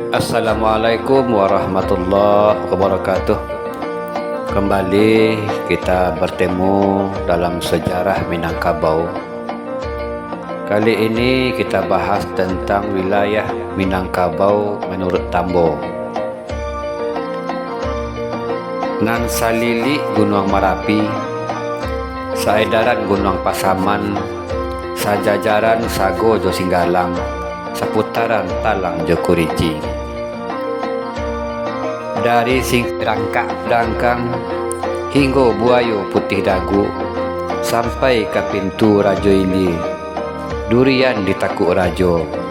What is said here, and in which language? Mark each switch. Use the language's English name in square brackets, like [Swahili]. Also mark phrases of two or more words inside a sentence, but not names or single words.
[Arabic] Assalamualaikum warahmatullahi wabarakatuh. [Indonesian] Kembali kita bertemu dalam sejarah Minangkabau. Kali ini kita bahas tentang wilayah Minangkabau menurut Tambo. [Minangkabau] Nan Salili Gunung Marapi, Saedaran Gunung Pasaman, Sajajaran Sago Jo Singgalang, seputaran Talang Joko Rinci. Dari Singkrangkak Dangkang hingga Buayu Putih Dagu sampai ke pintu Rajo Ili, durian di Takuk Rajo.